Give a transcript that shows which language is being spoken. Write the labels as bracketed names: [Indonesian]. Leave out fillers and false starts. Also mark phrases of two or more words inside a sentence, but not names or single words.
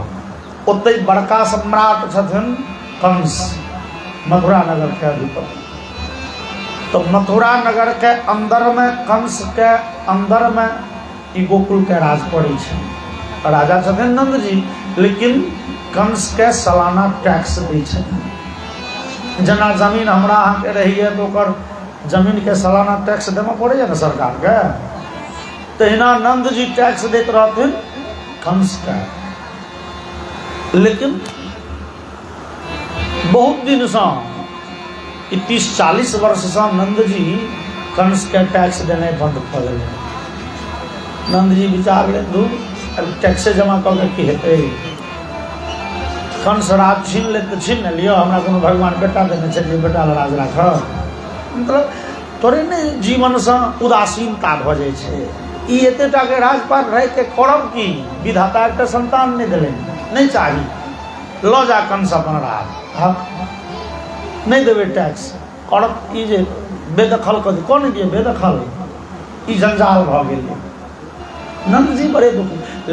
[Maithili] ओते बड़का सम्राट छथिन कंस, मथुरा नगर के अधिपति। तो मथुरा नगर के अंदर में, कंस के अंदर में ई गोकुल के राज पड़े छै। राजा छथिन नंद जी, लेकिन कंस के सालाना टैक्स दै छथिन। जना जमीन हमरा अहाँ के रही है तो ओकर जमीन के सालाना टैक्स देना पड़े ना सरकार के। तहिना नंद जी टैक्स देते रहथिन कंस का। लेकिन बहुत दिन से 30-40 वर्ष से नंद जी कंस के टैक्स देने बंद कर दिले। नंद जी विचार ले दू टैक्स जमा करके की हेतै। कंस राज छीन ले तो छीन लियो, हमरा कोनो भगवान बेटा देने छै, बेटा राज राख। मतलब तोरे ने जीवन से उदासीनता भ जाय छै। ई एतेटा के राजपाट रह के करब की? विधाता के संतान नहीं दिले, नहीं चाही, ल जा कंस अपन राज। नहीं देवे टैक्स करब ई जे बेदखल कर कौन दिए बेदखल, ई जंजाल भ गेल। नंद जी बड़े दुखी।